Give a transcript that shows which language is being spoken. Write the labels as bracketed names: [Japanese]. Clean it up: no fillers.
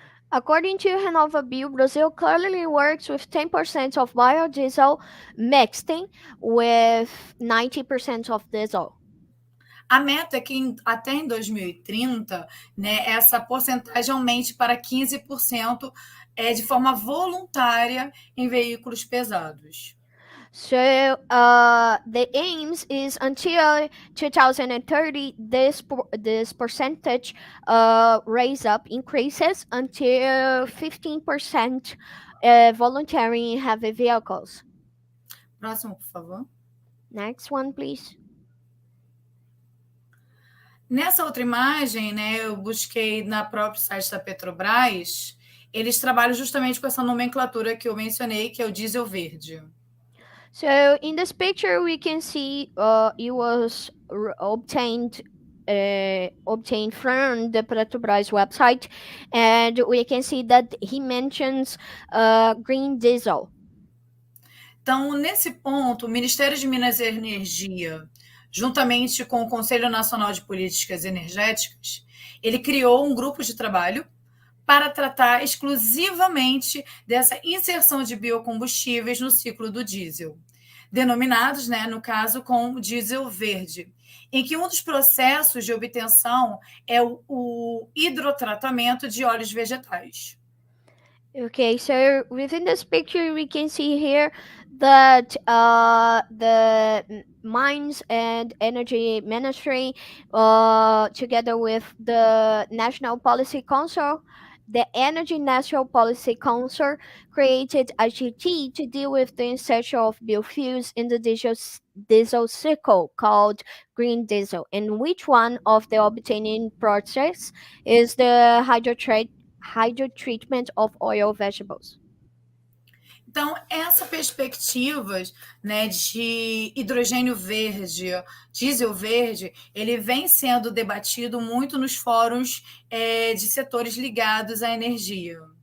[English] According to Renova Bio, Brazil currently works with 10% of biodiesel mixed with 90% of diesel. [Portuguese] A meta é que até em 2030, né, essa porcentagem aumente para 15% de forma voluntária em veículos pesados. [English] So the aims is until 2030, this percentage raise up increases until 15% voluntary in heavy vehicles. [Portuguese] Próximo, por favor. [English] Next one, please. [Portuguese] Nessa outra imagem, né, eu busquei na própria site da Petrobras, eles trabalham justamente com essa nomenclatura que eu mencionei, que é o diesel verde. [English] So in this picture, we can see it was obtained from the Petrobras website, and we can see that he mentions green diesel. [Portuguese] Então, nesse ponto, o Ministério de Minas e Energia, juntamente com o Conselho Nacional de Políticas Energéticas, ele criou um grupo de trabalho para tratar exclusivamente dessa inserção de biocombustíveis no ciclo do diesel, denominados, né, no caso, com diesel verde, em que um dos processos de obtenção é o hidrotratamento de óleos vegetais. [English] Okay, so within this picture, we can see here that the Mines and Energy Ministry, together with the National Policy Council, the Energy National Policy Council created a GT to deal with the insertion of biofuels in the diesel cycle called green diesel, and which one of the obtaining projects is the hydrotreatment of oil vegetables. [Portuguese] Então, essa perspectiva, né, de hidrogênio verde, diesel verde, ele vem sendo debatido muito nos fóruns de setores ligados à energia.